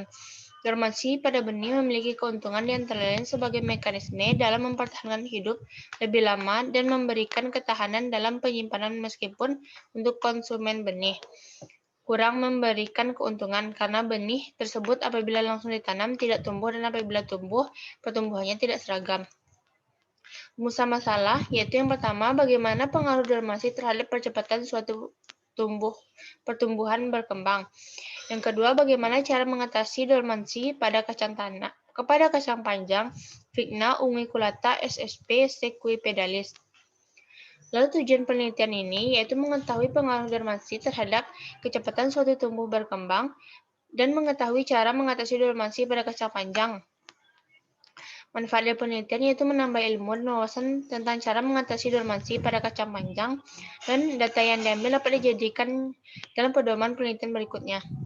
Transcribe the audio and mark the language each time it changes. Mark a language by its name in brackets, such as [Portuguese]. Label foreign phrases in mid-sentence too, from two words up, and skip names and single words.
[Indonesian] Dormansi pada benih memiliki keuntungan di antara lain sebagai mekanisme dalam mempertahankan hidup lebih lama dan memberikan ketahanan dalam penyimpanan meskipun untuk konsumen benih kurang memberikan keuntungan karena benih tersebut apabila langsung ditanam tidak tumbuh dan apabila tumbuh pertumbuhannya tidak seragam. Rumusan masalah yaitu yang pertama, bagaimana pengaruh dormansi terhadap percepatan suatu pertumbuhan berkembang. Yang kedua, bagaimana cara mengatasi dormansi pada kacang tanah kepada kacang panjang Vigna unguiculata ssp. Sesquipedalis. Lalu tujuan penelitian ini yaitu mengetahui pengaruh dormansi terhadap kecepatan suatu tumbuh berkembang dan mengetahui cara mengatasi dormansi pada kacang panjang. Manfaat dari penelitian yaitu menambah ilmu dan wawasan tentang cara mengatasi dormansi pada kacang panjang, dan data yang diambil dapat dijadikan dalam pedoman penelitian berikutnya.